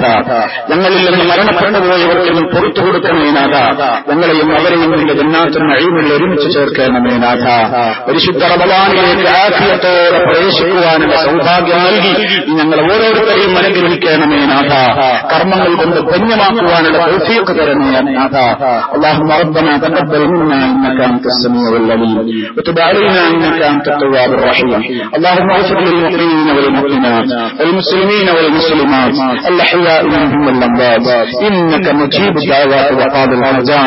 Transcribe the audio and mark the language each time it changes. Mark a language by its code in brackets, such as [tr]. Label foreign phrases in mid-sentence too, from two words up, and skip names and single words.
[ml] ഞങ്ങളിൽ നിന്ന് മരണപ്പെട്ടു പോയവർക്ക് നീ പുറത്തു കൊടുക്കണമേ നാഥ. ഞങ്ങളെയും അവരെയും നിന്റെ [ar] جنات النعيم [ml] ഒരുമിച്ച് ചേർക്കണമേ നാഥ. പരിശുദ്ധ റമളാനിലേക്ക് ആഫിയത്തോടെ പ്രവേശിക്കുവാനുള്ള സൗഭാഗ്യം നൽകി ഞങ്ങൾ ഓരോരുത്തരെയും അനുഗ്രഹിക്കണമേ നാഥ. കർമ്മങ്ങൾ കൊണ്ട് ധന്യമാക്കുവാനുള്ള തൗഫീഖ് തരണമേ നാഥ. [ar] اللهم ربنا تقبل منا انك انت السميع العليم وتب علينا انك انت التواب الرحيم. اللهم اغفر للمؤمنين والمؤمنات والمسلمين والمسلمات الاحياء منهم والاموات انك مجيب الدعوات وقاضي الحاجات.